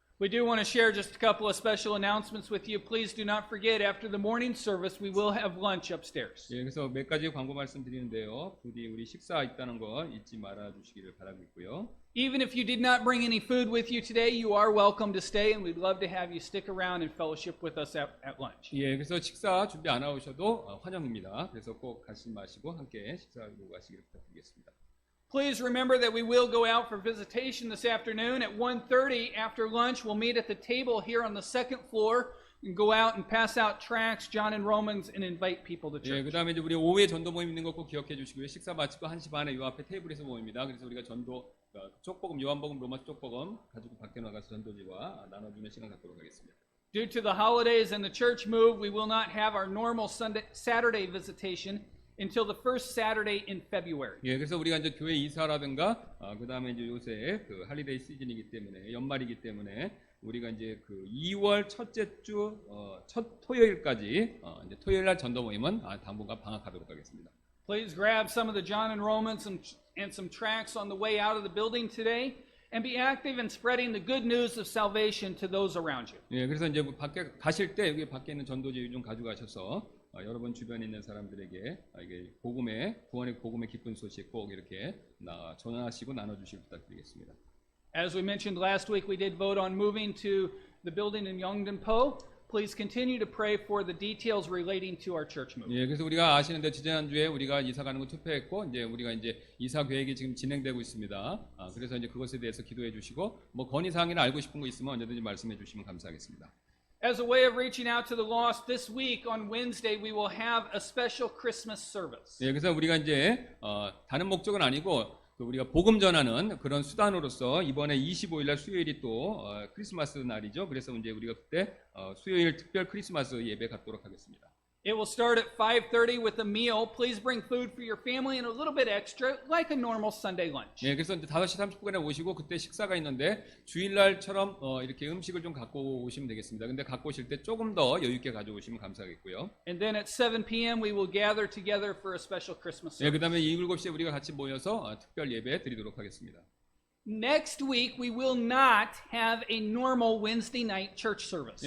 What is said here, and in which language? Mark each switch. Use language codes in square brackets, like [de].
[en] We do want to share just a couple of special announcements with you. Please do not forget, after the morning service, we will have lunch upstairs. [ko] 예, 그래서 몇 가지 광고 말씀드리는데요. 부디 우리 식사 있다는 거 잊지 말아 주시기를 바라고 있고요. [en] Even if you did not bring any food with you today, you are welcome to stay, and we'd love to have you stick around and fellowship with us at lunch. [ko] 예, 그래서 식사 준비 안 하셔도 환영입니다. 그래서 꼭 가지 마시고 함께 식사하고 가시기를 부탁드리겠습니다. [en] Please remember that we will go out for visitation this afternoon at 1:30 after lunch. We'll meet at the table here on the second floor and go out and pass out tracts, John and Romans, and invite people to [ko] 예, [en] church. [ko] 그다음에 이제 우리 오후에 전도 모임 있는 거 꼭 기억해 주시고요. 식사 마치고 1시 반에 요 앞에 테이블에서 모입니다. 그래서 우리가 전도 쪽복음, 요한복음, 로마서 쪽복음 가지고 밖에 나가서 전도지와 나눠주는 시간 갖도록 하겠습니다. [en] Due to the holidays and the church move, we will not have our normal Saturday visitation until the first Saturday in February. [ko] 예, 그래서 우리가 이제 교회 이사라든가 그다음에 이제 요새 그 할리데이 시즌이기 때문에 연말이기 때문에 우리가 이제 그 2월 첫째 주 첫 토요일까지 이제 토요일 날 전도 모임은 당분간 방학하도록 하겠습니다. [en] Please grab some of the John and Romans and some tracts on the way out of the building today and be active in spreading the good news of salvation to those around you. [ko] 예, 그래서 이제 밖에 가실 때 여기 밖에 있는 전도지 좀 가져가셔서 여러분 주변에 있는 사람들에게 이게 복음의 구원의 복음의 기쁜 소식 꼭 이렇게 전하시고 나눠주시길 부탁드리겠습니다. [en] As we mentioned last week, we did vote on moving to the building in Yeongdeunpo. Please continue to pray for the details relating to our church move. [ko] 예, 그래서 우리가 아시는데 지난주에 우리가 이사 가는 거 투표했고 이제 우리가 이제 이사 계획이 지금 진행되고 있습니다. 그래서 이제 그것에 대해서 기도해 주시고 뭐 건의 사항이나 알고 싶은 거 있으면 언제든지 말씀해 주시면 감사하겠습니다. [en] As a way of reaching out to the lost, this week on Wednesday we will have a special Christmas service. [ko] 예, 그래서 우리가 이제 다른 목적은 아니고 우리가 복음 전하는 그런 수단으로서 이번에 25일 날 수요일이 또 크리스마스 날이죠. 그래서 이제 우리가 그때 수요일 특별 크리스마스 예배 갖도록 하겠습니다. [en] It will start at 5:30 with a meal. Please bring food for your family and a little bit extra, like a normal Sunday lunch. [ko] 예, 그래서 이제 5시 30분에 오시고 그때 식사가 있는데 주일날처럼 이렇게 음식을 좀 갖고 오시면 되겠습니다. 근데 갖고 오실 때 조금 더 여유 있게 가져오시면 감사하겠고요. [en] And then at 7 p.m. we will gather together for a special Christmas [ko] 예, [en] service. [ko] 그다음에 7시에 우리가 같이 모여서 특별 예배 드리도록 하겠습니다. [en] Next week we will not have a normal Wednesday night church service.